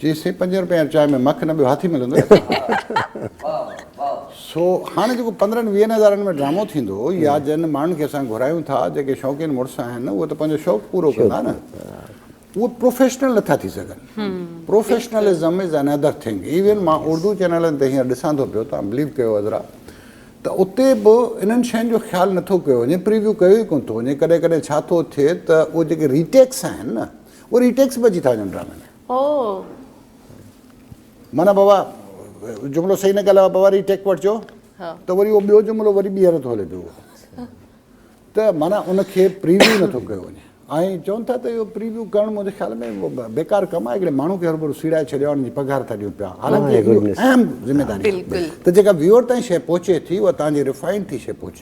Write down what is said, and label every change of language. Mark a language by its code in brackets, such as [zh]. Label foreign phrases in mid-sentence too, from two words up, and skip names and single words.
[sd] चईसि 5 रुपया चांहि में मख न ॿियो हाथी मिलंदो सो हाणे जेको 15-20 हज़ारनि में ड्रामो थींदो या जिन माण्हुनि खे असां घुरायूं था जेके शौक़ीन मुड़ुस आहिनि उहे त पंहिंजो शौक़ु पूरो कंदा न उहे प्रोफेशनल नथा थी सघनि [en] professionalism is another thing [sd] इवन मां उर्दू चैनलनि ते हींअर ॾिसां थो पियो तव्हां बिलीव कयो अज़रा त उते बि इन्हनि शयुनि जो ख़्यालु नथो कयो वञे प्रीव्यू कयो ई कोन थो वञे कॾहिं कॾहिं छा थो थिए त उहे जेके रीटेक्स आहिनि न उहे रीटेक्स बि अची था वञनि ड्रामे में माना बाबा जुमिलो सही न ॻाल्हायो बाबा रीटेक वठिजो त वरी उहो ॿियो जुमिलो वरी ॿीहर थो हले पियो त माना उनखे प्रीव्यू नथो कयो वञे ऐं चवनि था त इहो प्रीव्यू करणु मुंहिंजे ख़्याल में बेकार कमु आहे हिकिड़े माण्हू खे हर भरू सीड़ाए छॾियो उनजी पघार था ॾियूं पिया हालांकि अहम ज़िमेदारी त जेका व्यूअर ताईं शइ पहुचे थी उहा तव्हांजी रिफाइंड थी शइ पहुचे